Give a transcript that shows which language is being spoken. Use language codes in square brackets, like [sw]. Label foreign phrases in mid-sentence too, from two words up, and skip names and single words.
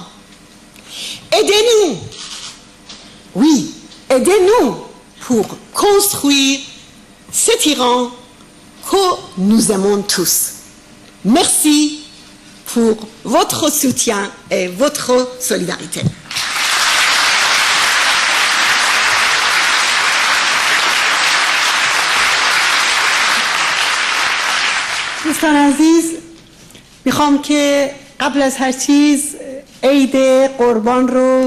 [fr] Aidez-nous, oui, aidez-nous pour construire cet Iran que nous aimons tous. Merci pour votre soutien et votre solidarité. [fa] دوستان عزیز، میخوام که قبل از هر چیز عید قربان رو